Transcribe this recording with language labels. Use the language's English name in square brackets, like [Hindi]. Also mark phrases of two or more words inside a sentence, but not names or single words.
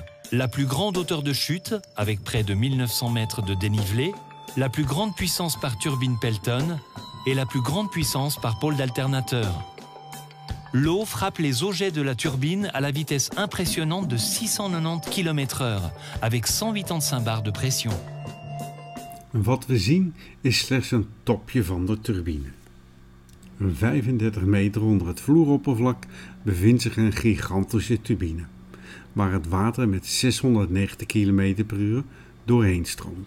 [French] La plus grande hauteur de chute, avec près de 1900 mètres de dénivelé, la plus grande puissance par turbine Pelton et la plus grande puissance par pôle d'alternateur. L'eau frappe les aujets de la turbine à la vitesse impressionnante de 690 km/h, avec 185 bar de pression. [Dutch] Wat we zien is slechts een topje van de turbine. 35 meter onder het vloeroppervlak bevindt zich een gigantische turbine, waar het water met 690 km per uur doorheen stroomt.